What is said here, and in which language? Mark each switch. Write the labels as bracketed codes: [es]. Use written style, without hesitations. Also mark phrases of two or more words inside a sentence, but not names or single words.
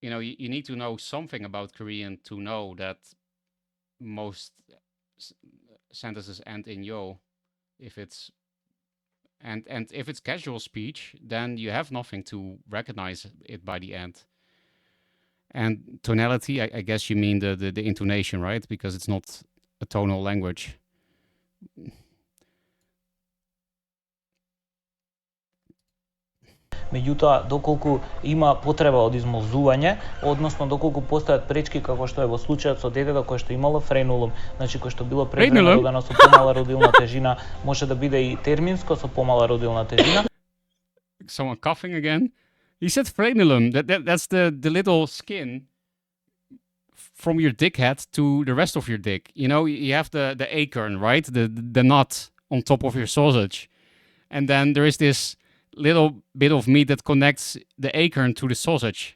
[en] you need to know something about Korean to know that most sentences end in yo. If it's and if it's casual speech, then you have nothing to recognize it by the end. And tonality, I guess you mean the intonation, right? Because it's not a tonal language. [mk] Меѓутоа, доколку има потреба од измолзување, односно доколку постојат пречки како што е во случајот со детето кое што имало френулум, значи кое што било предвремено родено со помала родилна тежина, може да биде и терминско со помала родилна тежина. [en] Someone coughing again. He said frenulum. That's the little skin from your dick head to the rest of your dick. You have the acorn, right? The nut on top of your sausage. And then there is this little bit of meat that connects the acorn to the sausage.